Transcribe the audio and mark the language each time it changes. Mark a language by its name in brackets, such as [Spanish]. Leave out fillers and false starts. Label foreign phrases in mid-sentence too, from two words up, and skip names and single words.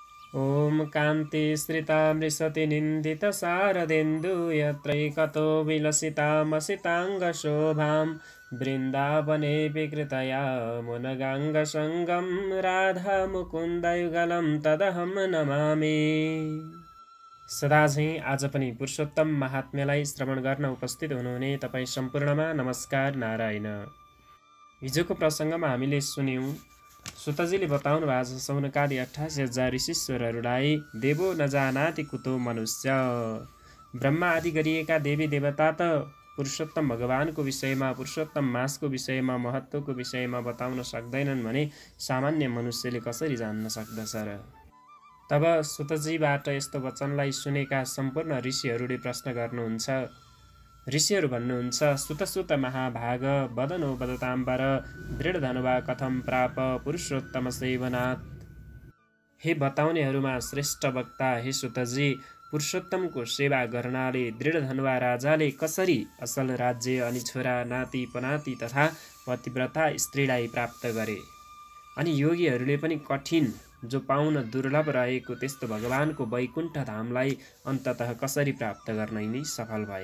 [Sanskrit] ॐ कान्तिश्रितामृषति निन्दितशारदेन्दु यत्रैकतो विलसितामसिताङ्गशोभां वृन्दावने विकृतया मुनगाङ्गसङ्गं राधामुकुन्दयुगलं तदहं नमामि। [Nepali] सदा झैं आज पनि पुरुषोत्तम महात्म्यलाई श्रवण गर्न उपस्थित हुनुहुने तपाईँ सम्पूर्णमा नमस्कार नारायण। हिजोको प्रसङ्गमा हामीले सुन्यौं सुतजीले बताउनु भएको छ सौनकादि 88,000 ऋषीश्वरहरूलाई [Sanskrit] देवो नजानाति कुतो मनुष्य। [Nepali] ब्रह्मा आदि गरिएका देवी देवता त पुरुषोत्तम भगवानको विषयमा पुरुषोत्तम मासको विषयमा महत्त्वको विषयमा बताउन सक्दैनन् भने सामान्य मनुष्यले कसरी जान्न सक्दछ र। तब सुतजीबाट यस्तो वचनलाई सुनेका सम्पूर्ण ऋषिहरूले प्रश्न गर्नुहुन्छ। ऋषिहरू भन्नुहुन्छ [Sanskrit] सुत सुत महाभाग वदनो वदताम्बर दृढधनुवा कथं प्राप पुरुषोत्तम सेवनात्। [Nepali] हे बताउनेहरूमा श्रेष्ठ वक्ता हे सुतजी, पुरुषोत्तमको सेवा गर्नाले दृढधनुवा राजाले कसरी असल राज्य अनि छोरा नाति पनाति तथा पतिव्रता स्त्रीलाई प्राप्त गरे, अनि योगीहरूले पनि कठिन जो पाउन दुर्लभ रहेको त्यस्तो भगवानको वैकुण्ठ धामलाई अन्ततः कसरी प्राप्त गर्न यिनी सफल भए।